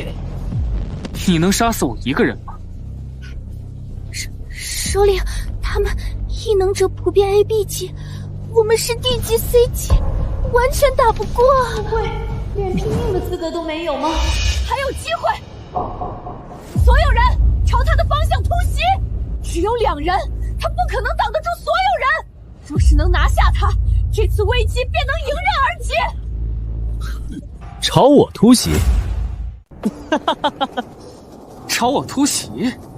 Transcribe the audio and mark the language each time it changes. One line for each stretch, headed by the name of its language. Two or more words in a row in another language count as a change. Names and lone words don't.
Chinese: 你能殺死我一個人嗎？首領，他們異能者普遍 AB 級，我們是 D 級 C 級，完全打不過。不會連拼命的資格都沒有嗎？還有機會！所有人朝他的方向突襲！只有2人，他不可能擋得住所有人。若是能拿下他，這次危機便能迎刃而解。朝我突襲！朝我突襲！